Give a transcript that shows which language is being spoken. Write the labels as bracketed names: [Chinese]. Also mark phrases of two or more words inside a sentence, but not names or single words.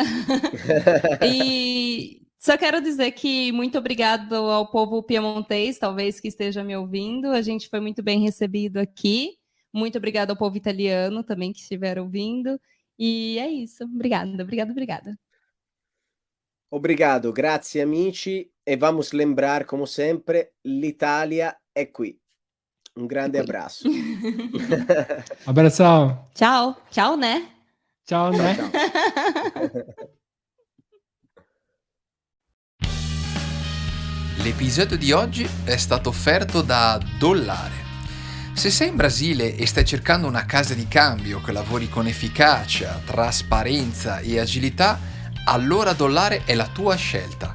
[Portuguese] E só quero dizer que muito obrigado ao povo piemontês, talvez que esteja me ouvindo, a gente foi muito bem recebido aqui. Muito obrigado ao povo italiano também que estiver ouvindo. E é isso. Obrigada. Obrigado, [Italian] grazie amici. [Portuguese] E vamos lembrar, como sempre, [Italian] l'Italia è qui. [Portuguese] Un grande abraço. Abração. Tchau, né? Tchau, né? [Italian] Ciao. L'episodio di oggi è stato offerto da Dollare. Se sei in Brasile e stai cercando una casa di cambio che lavori con efficacia, trasparenza e agilità, allora Dollare è la tua scelta.